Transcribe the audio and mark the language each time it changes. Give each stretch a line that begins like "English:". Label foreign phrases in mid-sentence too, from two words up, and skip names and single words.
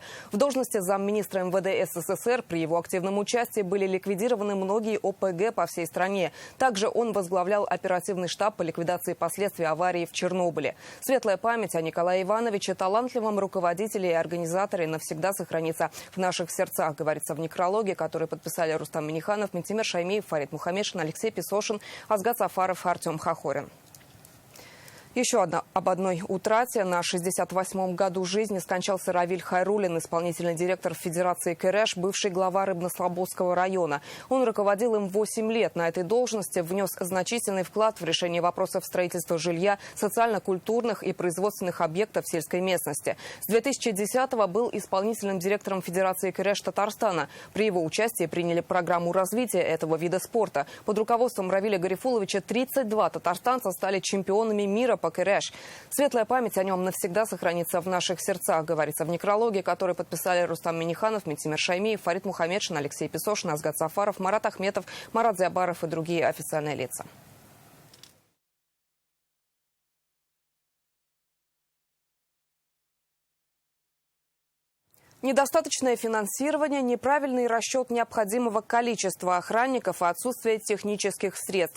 Russian: В должности замминистра МВД СССР при его активном участии были ликвидированы многие ОПГ по всей стране. Также он возглавлял оперативный штаб по ликвидации последствий аварии в Чернобыле. Светлая память о Николае Ивановиче, талантливом руководителе и организаторе, навсегда сохранится в наших сердцах, говорится в некрологе, который подписали Рустам Минниханов, Ментимер Шаймиев, Фарид Мухаммедшин, Алексей Песошин, Азгат Сафаров, Артем Хохорин. Еще об одной утрате. На 68-м году жизни скончался Равиль Хайруллин, исполнительный директор Федерации КРЭШ, бывший глава Рыбнослободского района. Он руководил им 8 лет. На этой должности внес значительный вклад в решение вопросов строительства жилья, социально-культурных и производственных объектов в сельской местности. С 2010-го был исполнительным директором Федерации КРЭШ Татарстана. При его участии приняли программу развития этого вида спорта. Под руководством Равиля Гарифуловича 32 татарстанца стали чемпионами мира по КРЭШ. Светлая память о нем навсегда сохранится в наших сердцах, говорится в некрологе, который подписали Рустам Минниханов, Ментимер Шаймиев, Фарид Мухаммедшин, Алексей Песошин, Азгат Сафаров, Марат Ахметов, Марат Зябаров и другие официальные лица. Недостаточное финансирование, неправильный расчет необходимого количества охранников и отсутствие технических средств.